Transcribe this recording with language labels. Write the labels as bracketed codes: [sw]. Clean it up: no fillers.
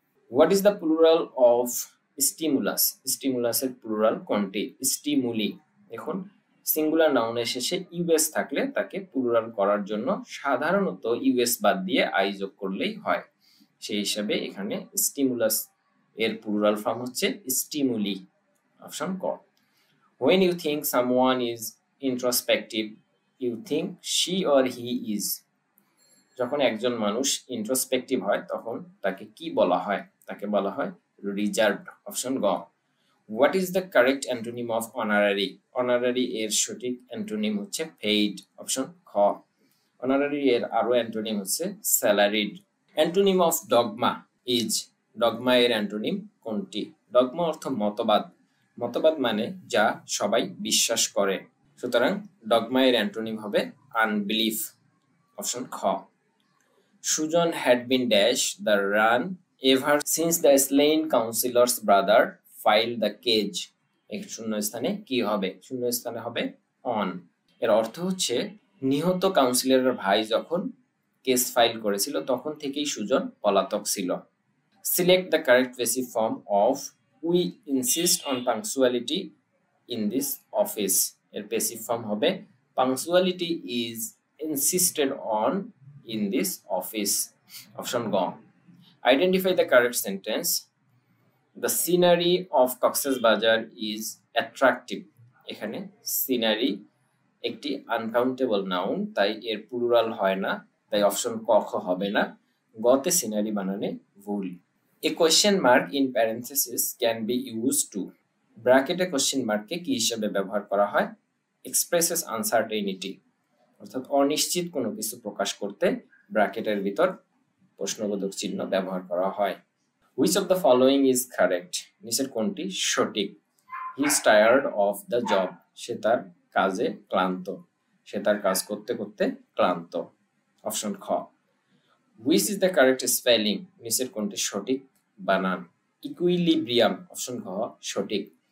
[en] what is the plural of stimulus, [bn] স্টিমুলাসের plural কোনটি? [en] Stimuli. [bn] দেখুন singular নাউনের শেষে ইউএস থাকলে তাকে প্লুরাল করার জন্য সাধারণত ইউএস বাদ দিয়ে আই যোগ করলেই হয়, সেই হিসাবে এখানে স্টিমুলাস এর প্লুরাল ফর্ম হচ্ছে স্টিমুলি, অপশন ক। [en] When you think someone is introspective, you think she or he is. [bn] যখন একজন মানুষ ইন্ট্রোস্পেক্টিভ হয় তখন তাকে কি বলা হয়? তাকে বলা হয় রিজার্ভড, অপশন গ। [en] what is the correct antonym of honorary, [bn] honorary এর সঠিক অ্যান্টোনিম হচ্ছে পেইড, অপশন খ। অনারারি এর আরো অ্যান্টোনিম হচ্ছে salaried. [en] antonym of dogma is, [bn] dogma এর অ্যান্টোনিম কোনটি? ডগমা অর্থ মতবাদ, মতবাদ মানে যা সবাই বিশ্বাস করে, সুতরাং ডগমা এর অ্যান্টোনিম হবে আনবিলিফ, অপশন খ। [en] Sujan had been dash the run ever since the slain councillor's brother filed the cage. [bn] এই শূন্যস্থানে কি হবে? শূন্যস্থানে হবে on। এর অর্থ হচ্ছে নিহত কাউন্সিলরের ভাই যখন কেস ফাইল করেছিল তখন থেকেই সুজন পলাতক ছিল। [en] select the correct passive form of we insist on punctuality in this office, [bn] এর প্যাসিভ ফর্ম হবে [en] Punctuality is insisted on in this office, option G. Identify the correct sentence. The scenery of Cox's Bazar is attractive. [bn] এখানে scenery একটি uncountable noun, তাই এর plural হয় না, তাই option ক খ হবে না, গতে সিনারি বানানে ভুল। [en] A question mark in parenthesis can be used to, [bn] ব্র্যাকেটে কোশ্চেন মার্ককে কি হিসেবে ব্যবহার করা হয়? [en] expresses uncertainty, [bn] অর্থাৎ অনিশ্চিত কোনো কিছু প্রকাশ করতে ব্র্যাকেটের ভিতর প্রশ্নবোধক চিহ্ন ব্যবহার করা হয়। [en] Which of the following is correct? [bn] নিচের কোনটি সঠিক? [en] He is tired of the job, [bn] সে তার কাজে ক্লান্ত, সে তার কাজ করতে করতে ক্লান্ত, অপশন খ। [en] Which is the correct spelling? [bn] নিচের কোনটি সঠিক বানান? ইকুইলিব্রিয়াম, অপশন খ সঠিক।